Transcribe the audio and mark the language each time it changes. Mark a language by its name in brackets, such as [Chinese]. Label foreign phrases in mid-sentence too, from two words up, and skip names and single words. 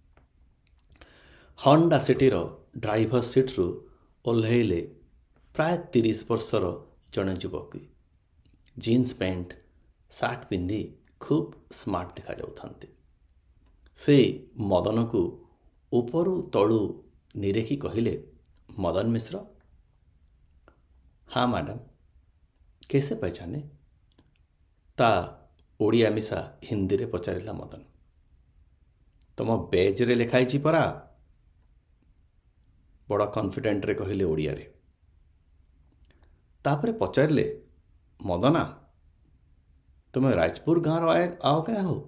[Odia] ହଣ୍ଡା ସିଟିର ଡ୍ରାଇଭର ସିଟ୍ରୁ ଓହ୍ଲାଇଲେ ପ୍ରାୟ 30 ବର୍ଷର ଜଣେ ଯୁବକ। ଜିନ୍ସ ପ୍ୟାଣ୍ଟ ସାର୍ଟ ପିନ୍ଧି ଖୁବ୍ ସ୍ମାର୍ଟ ଦେଖାଯାଉଥାନ୍ତି। ସେ ମଦନକୁ ଉପରୁ ତଳୁ ନିରେଖି କହିଲେ, ମଦନ ମିଶ୍ର? [Hindi] हाँ मैडम, कैसे पहचाने? [Odia] ତା ଓଡ଼ିଆ ମିଶା ହିନ୍ଦୀରେ ପଚାରିଲା ମଦନ। ତମ ବେଜ୍ରେ ଲେଖା ହେଇଛି ପରା। ବଡ଼ କନଫିଡେଣ୍ଟରେ କହିଲେ ଓଡ଼ିଆରେ। ତାପରେ ପଚାରିଲେ, ମଦନା, ତୁମେ ରାଜପୁର ଗାଁର ଆଓ କାଁ ହୋ?